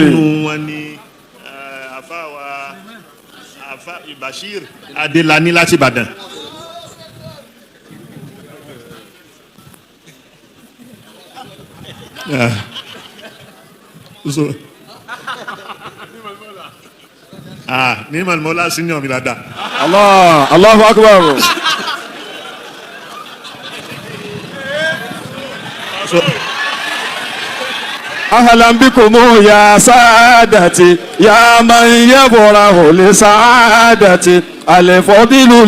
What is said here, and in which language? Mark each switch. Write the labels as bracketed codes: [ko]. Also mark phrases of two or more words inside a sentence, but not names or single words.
[yo] inú wọn ni àfáà Bashir Adelani láti Ìbàdàn. so ní malmola senior mi dada. [ar] الله. الله أكبر. [yo] so [ar] أهلا بكم يا سادتي يا من يبرح لسعادتي الفضل